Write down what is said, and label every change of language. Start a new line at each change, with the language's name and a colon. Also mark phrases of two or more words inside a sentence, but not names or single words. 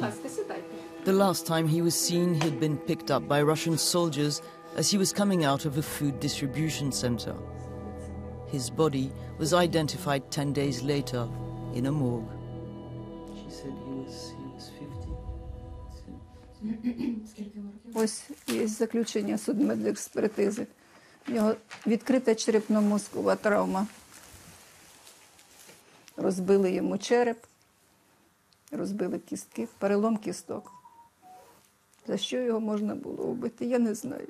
English: The last time he was seen, he'd been picked up by Russian soldiers as he was coming out of a food distribution center. His body was identified 10 days later in a morgue. She said he was 50.
Ukrainian: Ось є заключення судмедекспертизи. У нього відкрита черепно-мозкова травма. Розбили йому череп, розбили кістки, перелом кісток. За що його можна було вбити, я не знаю.